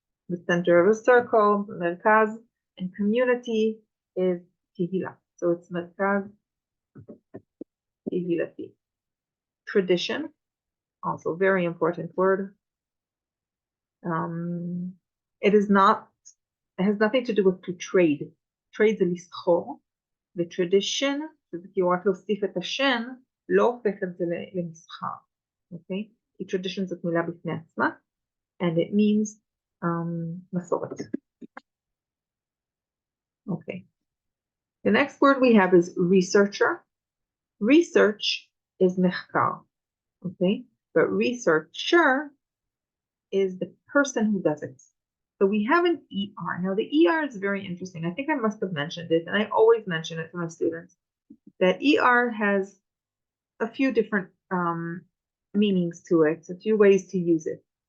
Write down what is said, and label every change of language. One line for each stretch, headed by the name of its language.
English: The center of a circle, merkaz, and community is kihila. So it's merkaz kihilati. Tradition, also very important word. It has nothing to do with to trade.
Hebrew: Trade זה לסחור. The tradition, שזה כאילו רק להוסיף את השן, לא הופך את זה למסחר. אוקיי? כי tradition זאת מילה בפני עצמה,
English: and it means
Hebrew: מסורת.
English: Okay. The next word we have is researcher. Research is מחקר. Okay? But researcher is the person who does it. So we have an ER. Now the ER is very interesting. I think I must have mentioned it, and I always mention it to my students, that ER has a few different meanings to it, a few ways to use it.